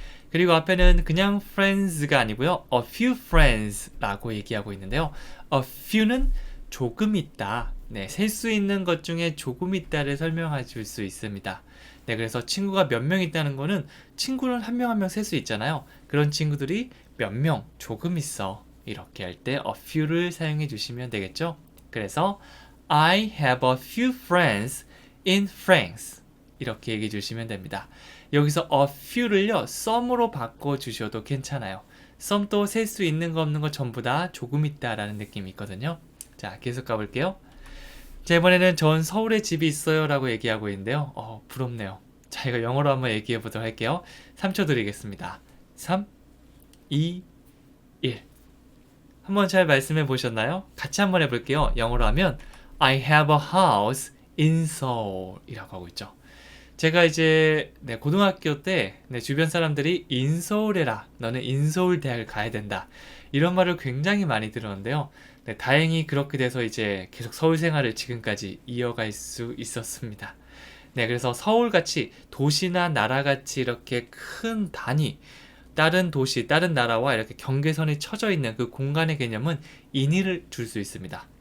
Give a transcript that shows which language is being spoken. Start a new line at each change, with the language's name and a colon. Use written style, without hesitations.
Korean: 그리고 앞에는 그냥 friends가 아니고요.
English: a few friends
Korean: 라고 얘기하고 있는데요. a few는 조금 있다. 네, 셀 수 있는 것 중에 조금 있다를 설명해 줄 수 있습니다. 네, 그래서 친구가 몇 명 있다는 거는 친구를 한 명 한 명 셀 수 있잖아요. 그런 친구들이 몇 명, 조금 있어. 이렇게 할 때 a few를 사용해 주시면 되겠죠. 그래서
English: I have a few friends in France.
Korean: 이렇게 얘기해 주시면 됩니다. 여기서 a few를요, some으로 바꿔주셔도 괜찮아요. some도 셀 수 있는 거 없는 거 전부 다 조금 있다라는 느낌이 있거든요. 자, 계속 가볼게요. 자, 이번에는 전 서울에 집이 있어요 라고 얘기하고 있는데요. 부럽네요. 자, 이거 영어로 한번 얘기해 보도록 할게요. 3초 드리겠습니다. 3, 2, 1. 한번 잘 말씀해 보셨나요? 같이 한번 해볼게요. 영어로 하면
English: I have a house in Seoul
Korean: 이라고 하고 있죠. 제가 이제 고등학교 때 주변 사람들이 인서울해라, 너는 인서울 대학을 가야 된다, 이런 말을 굉장히 많이 들었는데요. 다행히 그렇게 돼서 이제 계속 서울 생활을 지금까지 이어갈 수 있었습니다. 그래서 서울같이 도시나 나라같이 이렇게 큰 단위, 다른 도시, 다른 나라와 이렇게 경계선이 쳐져 있는 그 공간의 개념은 인을 줄 수 있습니다.